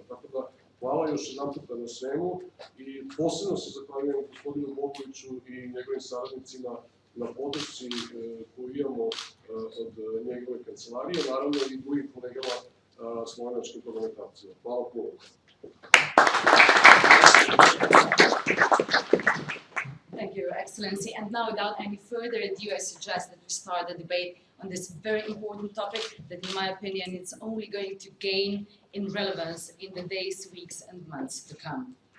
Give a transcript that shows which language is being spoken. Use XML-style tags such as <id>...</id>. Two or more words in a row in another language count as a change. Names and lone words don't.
<sr>Tako da, hvala još jedan puta na svemu i posebno se zahvaljujem gospodinu Bogoviću i njegovim saradnicima na podršci koju imamo od njegove kancelarije, naravno i drugim kolegama slovenačkim parlamentarcima. Hvala puno.</sr> <en>Thank you, Your Excellency. And now, without any further ado, I suggest that we start the debate on this very important topic that, in my opinion, it's only going to gain in relevance in the days, weeks, and months to come.</en>